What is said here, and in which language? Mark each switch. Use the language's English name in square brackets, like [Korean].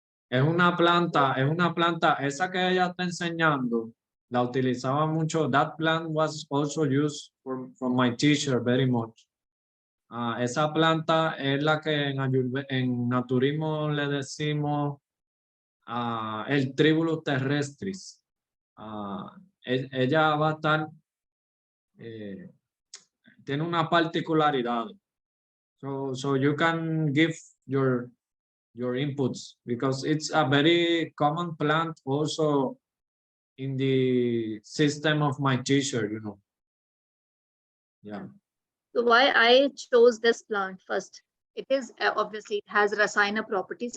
[Spanish] Es una planta, esa que ella está enseñando, la utilizaba mucho. [English] That plant was also used from my teacher very much. [Spanish] Esa planta es la que en naturismo le decimos el Tribulus terrestris. Ella va a estar, tiene una particularidad. [English] So you can give your inputs because it's a very common plant also in the system of my teacher, Yeah. So why I chose this plant first? It is obviously it has rasayana properties.